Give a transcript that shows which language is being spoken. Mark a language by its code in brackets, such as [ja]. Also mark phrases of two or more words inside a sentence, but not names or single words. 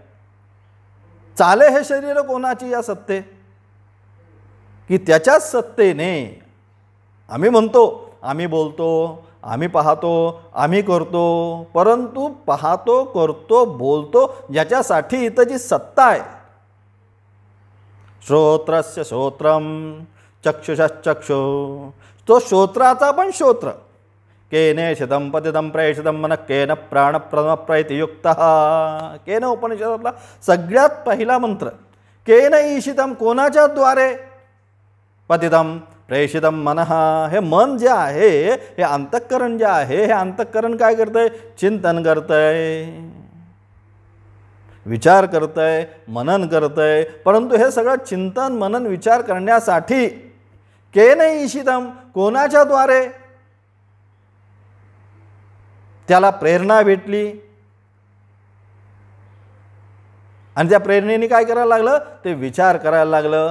[mr] चाले हे शरीर कोणाची या सत्ते, की त्याच्याच सत्तेने आम्ही म्हणतो, आम्ही बोलतो, आम्ही पाहतो, आम्ही करतो, परंतु पाहतो, करतो, बोलतो ज्याच्यासाठी इथं जी सत्ता आहे, [sa] श्रोत्रस्य श्रोत्रम चक्षुषश्चक्षु, [mr] तो श्रोत्राचा पण श्रोत्र, [sa] केने शतम पतितम प्रेषितम मन केन प्राणप्रथम प्रयतियुक्त, केन [mr] उपनिषदातला सगळ्यात पहिला मंत्र. [sa] केन ईशितम [mr] कोणाच्या द्वारे, [sa] पतितम प्रेषितम मनः, [mr] हे मन जे आहे, हे अंतःकरण जे आहे, हे अंतःकरण काय करतंय, चिंतन करतंय, विचार करतंय, मनन करतंय. परंतु हे सगळं चिंतन मनन विचार करण्यासाठी [sa] केन ईशितम [mr] कोणाच्या द्वारे त्याला प्रेरणा भेटली, आणि त्या प्रेरणेने काय करायला लागलं, ते विचार करायला लागलं.